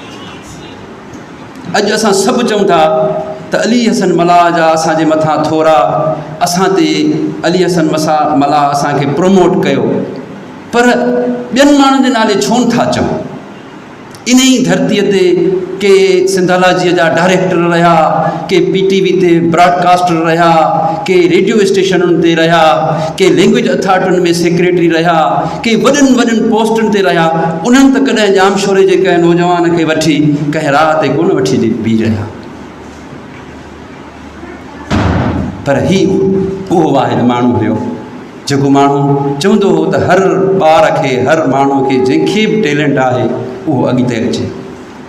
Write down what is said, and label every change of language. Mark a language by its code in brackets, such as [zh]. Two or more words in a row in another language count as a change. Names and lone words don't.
[sd] अॼु असां सभु चऊं था त अली हसन मलाह जा असांजे मथां थोरा, असां ते अली हसन मलाह असांखे प्रोमोट कयो, पर ॿियनि माण्हुनि जे नाले छो नथा चऊं। इन ई धरतीअ ते के सिंधालाजीअ जा डायरेक्टर रहिया, के PTV ते ब्रॉडकास्टर रहिया, के रेडियो स्टेशनुनि ते रहिया, के लैंग्वेज अथॉरिटियुनि में सेक्रेटरी रहिया, के वॾनि वॾनि पोस्टुनि ते रहिया। उन्हनि त कॾहिं जाम शोरे जे कंहिं नौजवान खे वठी कंहिं राह ते कोन वठी बीह रहिया, पर ही उहो वाहिद माण्हू हुयो जेको माण्हू चवंदो हो त हर ॿार खे, हर माण्हू खे जंहिंखे बि टैलेंट आहे उहो अॻिते अचे।